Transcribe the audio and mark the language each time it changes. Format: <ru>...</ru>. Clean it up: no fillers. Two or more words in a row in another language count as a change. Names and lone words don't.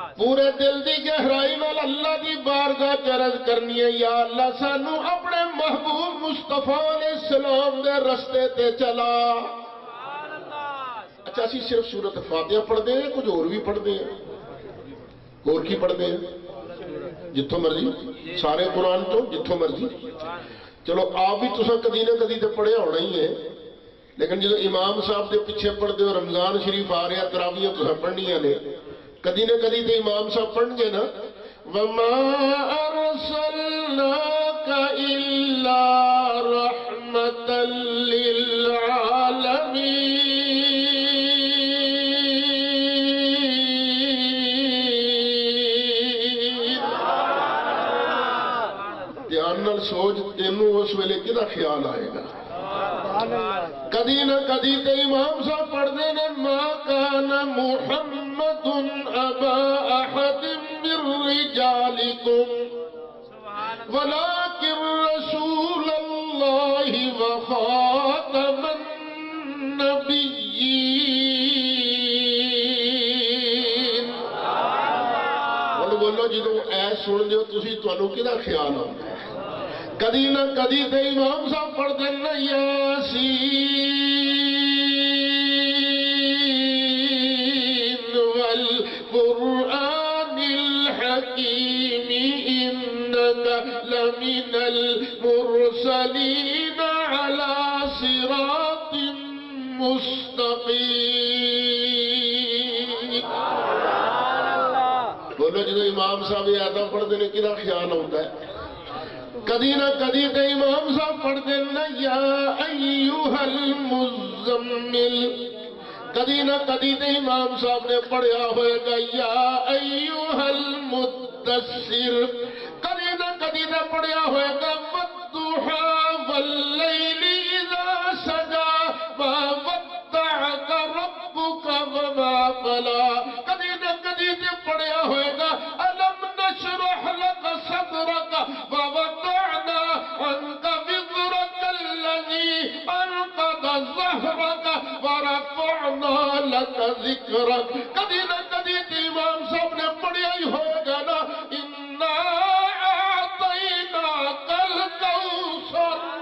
<pa>پورے دل دی گہرائی نال اللہ دی بارگاہ عرض کرنی ہے یا اللہ سانو اپنے محبوب مصطفیٰ</pa> <ar>علیہ السلام</ar> <pa>دے رستے تے چلا۔</pa> <ar>سبحان اللہ</ar> <ur>اچھا اسی صرف سورۃ فاتحہ پڑھتے ہیں کچھ اور بھی پڑھتے ہیں؟ اور کی پڑھتے ہیں؟</ur> <pa>جتھوں مرضی سارے قرآن تو جتھوں مرضی۔ چلو آپ بھی تساں کدی نہ کدی تے پڑھیا ہونا ہی ہے، لیکن جدو امام صاحب دے پیچھے پڑھتے ہو رمضان شریف آ رہا تراویح تساں پڑھنیاں نے کدی نہ کدی تے امام صاحب پڑھن گے نا</pa> <ar>وَمَا أَرْسَلْنَاكَ إِلَّا رَحْمَةً لِّلْعَالَمِينَ۔</ar> <pa>دھیان نال سوچ تینوں اس ویلے کدا خیال آئے گا؟ کدی نہ کدی تے امام صاحب پڑھتے ہیں</pa> <ar>ما کان محمد ابا احد من رجالکم ولکن رسول اللہ وخاتم النبیین۔</ar> <pa>بولو جدو اے سن دیو تسی تانوں کدا خیال آتا ہے؟ کدی نہ کدی تے امام صاحب پڑھتے ہیں یاسین والقرآن الحکیم انک لمن المرسلین علی صراط مستقیم۔</pa> <ur>بولو جدو امام صاحب یہ آیتاں پڑھتے ہیں کدا خیال ہوتا ہے؟</ur> <pa>کدی نہ کدی تے امام صاحب پڑھتے ہیں</pa> <ar>یا ایوہ المزمل،</ar> <pa>کدی نہ کدی تے امام صاحب نے پڑھیا ہوئے گا</pa> <ar>یا ایوہ المدثر،</ar> <pa>کدی نہ کدی نے پڑھیا ہوئے گا والضحی</pa> <ar>واللیل اذا سجا ما ودعک ربک وما قلی،</ar> <pa>کدی نہ کدی نے پڑھیا ہوئے گا</pa> <ar>الم نشرح لک صدرک ووضعنا عنک وزرک الذی انقض ظہرک ورفعنا لک ذکرک،</ar> <pa>کدی نہ کدی امام صاحب نے پڑھیا ہی ہوئے گا نا</pa> <ar>انا اعطیناک الکوثر۔</ar>